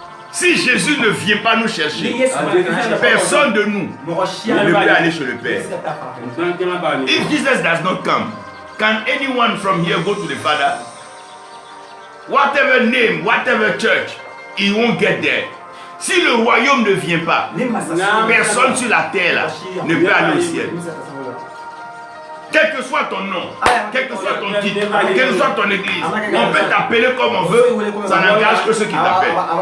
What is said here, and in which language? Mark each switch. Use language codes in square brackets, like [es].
[fr] Si Jésus ne vient pas nous chercher, personne de nous ne peut aller chez le Père. [en] If Jesus does not come, can anyone from here go to the Father? Whatever name, whatever church, he won't get there. [fr] Si le royaume ne vient pas, personne sur la terre là, ne peut aller au ciel. Quel que soit ton nom, quel que soit ton titre, quelle que soit ton église, on peut t'appeler comme on veut, ça n'engage que ceux qui t'appellent.